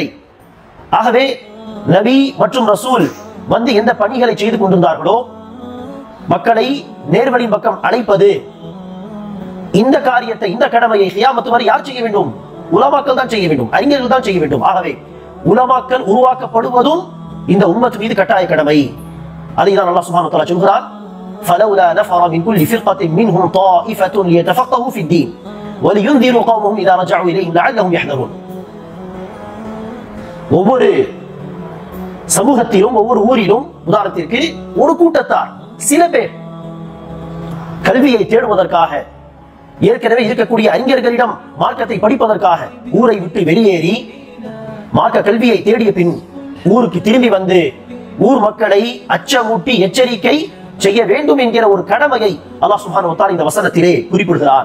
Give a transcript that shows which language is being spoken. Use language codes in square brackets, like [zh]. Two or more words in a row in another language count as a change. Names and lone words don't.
[ta] ஆகவே நபி மற்றும் ரசூல் வந்து எந்த பணிகளை செய்து கொண்டிருந்தார்களோ, மக்களை நேர்வழியின் பக்கம் அழைப்பது, இந்த காரியத்தை, இந்த கடமையை கியாமத் வரை யார் செய்ய வேண்டும்? உலமாக்கள் தான் செய்ய வேண்டும், அறிஞர்கள் தான் செய்ய வேண்டும். ஆகவே உலமாக்கள் உருவாக்கப்படுவதும் இந்த உம்மத் மீது கட்டாய கடமை. அதை தான் அல்லாஹ் [ar] سبحانه وتعالى [ta] சொல்கிறார், [ar] فلولا نفر من كل فرقة منهم طائفة ليتفقهوا في الدين ولينذروا قومهم إذا رجعوا إليهم لعلهم يحذرون. [ta] ஒவ்வொரு சமூகத்திலும் ஒவ்வொரு ஊரிலும் உதாரணத்திற்கு ஒரு கூட்டத்தார், சில பேர் கல்வியை தேடுவதற்காக, ஏற்கனவே இருக்கக்கூடிய அறிஞர்களிடம் மார்க்கத்தை படிப்பதற்காக ஊரை விட்டு வெளியேறி மார்க்க கல்வியை தேடிய பின் ஊருக்கு திரும்பி வந்து ஊர் மக்களை அச்சமூட்டி எச்சரிக்கை செய்ய வேண்டும் என்கிற ஒரு கடமையை அல்லாஹ் [ar] سبحانه وتعالى [ta] இந்த வசனத்திலே குறிப்பிடுகிறார்.